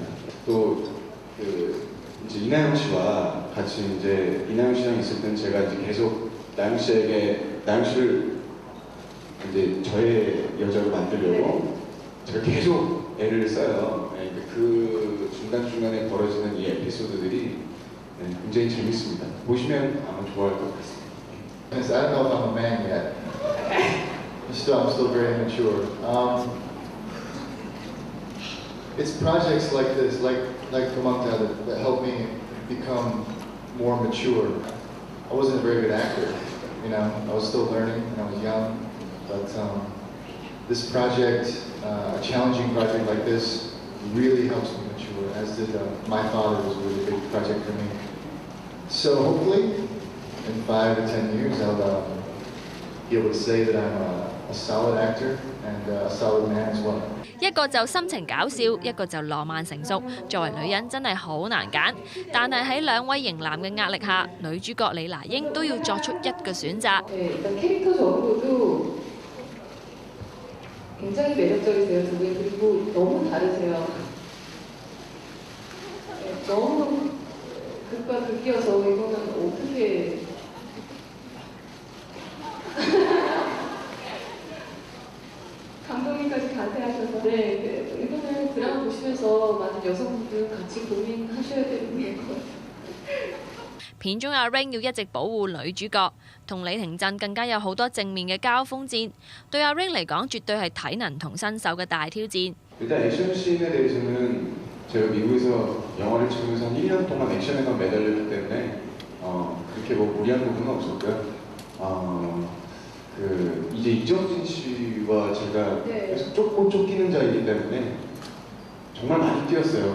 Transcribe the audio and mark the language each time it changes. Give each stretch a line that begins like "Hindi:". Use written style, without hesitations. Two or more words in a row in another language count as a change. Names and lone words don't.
Korean: 또 이제 이나영 씨와 같이 이제 이나영 씨랑 있을 땐 제가 이제 계속 나영 씨를 이제 저의 여자로 만들려고 제가 계속 애를 써요. 그 중간중간에 벌어지는 이 에피소드들이 굉장히 재밌습니다. 보시면 아마 좋아할 것 같습니다.
English: I don't know if I'm a man yet. I'm still very immature. It's projects like this, like Kumangta, that help me become more mature. I wasn't a very good actor, you know. I was still learning and I was young, but this project, a challenging project like this, really helps me mature. As did My Father was a really big project for me. So hopefully, in 5 to 10 years, I'll be able to say that I'm a solid actor and a solid man as well.
Cantonese: 一個就深情搞笑，一個就浪漫成熟。作為女人真係好難揀，但係喺兩位型男嘅壓力下，女主角李娜英都要作出一個選擇。
Korean: 굉장히 매력적이세요, 두 분. 그리고 너무 다르세요. 너무 극과 극이어서 이거는 어떻게 감독님까지 가세하셔서 네, 이거는 드라마 보시면서 많은 여성분들 같이 고민하셔야 되는 것 같아요.
Cantonese: 片中阿 Rain 要一直保護女主角，同李廷鎮更加有好多正面嘅交鋒戰。對阿 Rain嚟講，絕對係體能同身手嘅大挑戰。
Korean: 일단 액션 씬에 대해서는 제가 미국에서 영화를 찍으면서 한 1년 동안 액션에만 매달렸기 때문에 그렇게 뭐 무리한 부분은 없었고요. 이제 이정진 씨와 제가 계속 쫓기는 자이기 때문에 정말 많이 뛰었어요.